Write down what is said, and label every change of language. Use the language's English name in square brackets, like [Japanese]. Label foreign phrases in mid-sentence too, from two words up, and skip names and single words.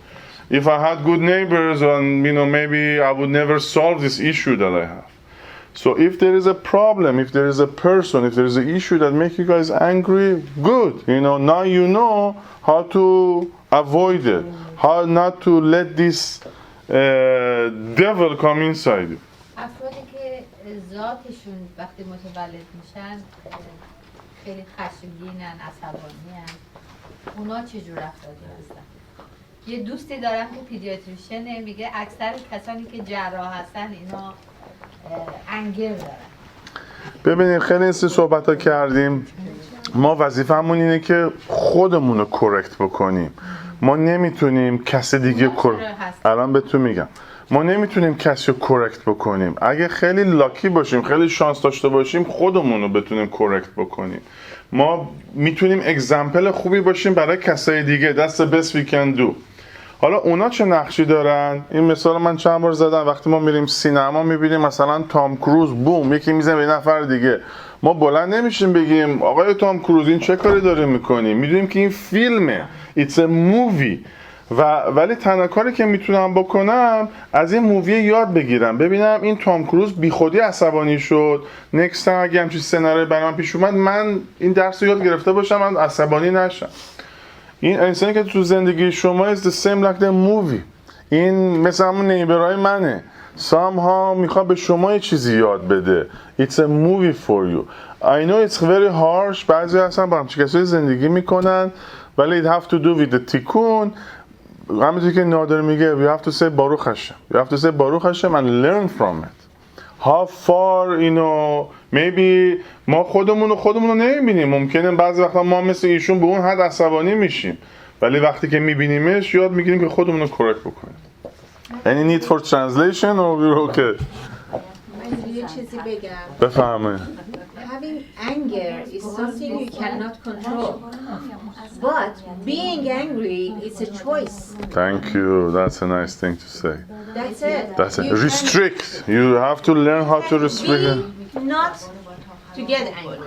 [English] If I had good neighbors, and you know, maybe I would never solve this issue that I have. So if there is a problem, if there is a person, if there is an issue that makes you guys angry, good. You know, now you know how to avoid it, how not to let this devil come inside you. [Persian] افرادی که ذاتشون وقتی متولد میشن خیلی خشمگینن، عصبانی‌ان، اونا چجور رفتاری هستن؟ یه دوستی دارم که پیدیاتریشنه، میگه اکثر کسانی که جراح هستن اینا انگر دارن. ببینید خیلی این صحبت ها کردیم. ما وظیفمون اینه که خودمون رو کرکت بکنیم. ما نمیتونیم کسی دیگه الان بهتون میگم، ما نمیتونیم کسی رو کرکت بکنیم. اگه خیلی لاکی باشیم، خیلی شانس داشته باشیم، خودمون رو بتونیم کرکت بکنیم. ما میتونیم اگزمپل خوبی باشیم برای کسای دیگه. [English] That's the best we can do. [Persian] حالا اونا چه نقشی دارن؟ این مثال من چند بار زدم. وقتی ما میریم سینما میبینیم مثلا تام کروز بوم یکی میزنه به نفر دیگه، ما بلند نمیشیم بگیم آقای تام کروز این چه کاری داره میکنی؟ میدونیم که این فیلمه، [English] it's a movie. [Persian] ولی تنها کاری که میتونم بکنم از این مووی یاد بگیرم، ببینم این تام کروز بی خودی عصبانی شد، [English] next time [Persian] اگه همچین سناریوی برام پیش اومد من این درس رو یاد گرفته باشم، من عصبانی نشم. این انسانی که تو زندگی شما [English] is the same like the movie. [Persian] این مثل همون نیبرهای منه، somehow میخواد به شما یه چیزی یاد بده. [English] It's a movie for you. I know it's very harsh. [Persian] بعضی اصلا با همچین کسایی زندگی میکنن، ولی [English] it have to do with the tikkun. [Persian] همینطور که نادر میگه [English] we have to say [Hebrew] Baruch Hashem. [English] We have to say [Hebrew] Baruch Hashem [English] and learn from it. How far, you know, maybe [Persian] ما خودمون رو نمیبینیم. ممکنه بعضی وقتا ما مثل ایشون به اون حد عصبانی میشیم، ولی وقتی که میبینیمش یاد میگیریم که خودمون رو کرکت بکنیم. [English] Any need for translation or we're okay? [Persian] من یه چیزی بگم. بفهمه. [English] Having anger is something you cannot control. But being angry is a choice. Thank you. That's a nice thing to say. That's it. That's it. Restrict. You have to learn how to restrict it. Not to get angry.